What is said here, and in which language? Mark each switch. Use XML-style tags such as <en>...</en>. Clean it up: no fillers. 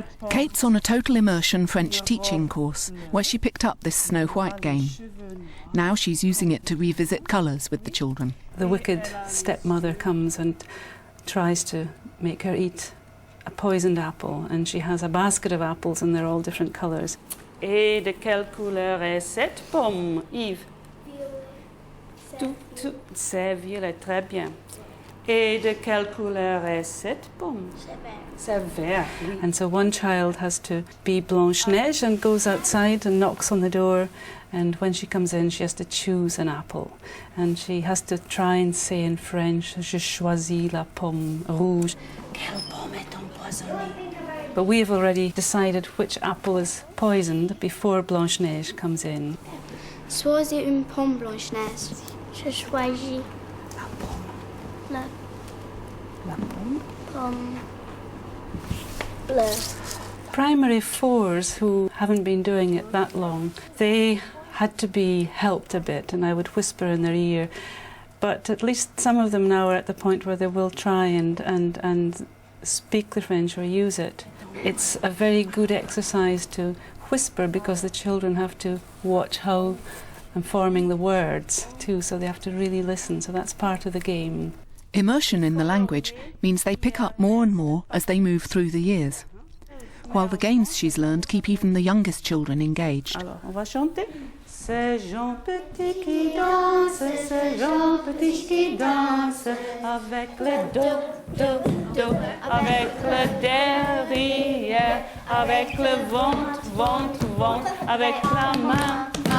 <en>Kate's on a total immersion French teaching course, where she picked up this Snow White game. Now she's using it to revisit colours with the children. The wicked stepmother comes and tries to make her eat a poisoned apple, and she has a basket of apples, and they're all different colours.</en> <fr>Et de quelle couleur est cette pomme, Yves? C'est violet, très bien. Et de quelle couleur est cette pomme? C'est vert.</fr> <en>And so one child has to be Blanche-Neige and goes outside and knocks on the door, and when she comes in she has to choose an apple, and she has to try and say in French,</en> <fr>Je choisis la pomme rouge. Quelle pomme est empoisonnée?</fr> <en>But we have already decided which apple is poisoned before Blanche-Neige comes in.</en> <fr>Choisis une pomme, Blanche-Neige. Je choisis La pomme. la pomme bleue.</fr> <en>Primary 4s who haven't been doing it that long, they had to be helped a bit, and I would whisper in their ear. But at least some of them now are at the point where they will try and speak the French or use it. It's a very good exercise to whisper, because the children have to watch how I'm forming the words too, so they have to really listen, so that's part of the game. Immersion in the language means they pick up more and more as they move through the years, while the games she's learned keep even the youngest children engaged.</en> <fr>Alors, on va chanter. C'est Jean Petit qui danse, c'est Jean Petit qui danse, avec le do, avec le derrière, avec le ventre, avec la main.</fr>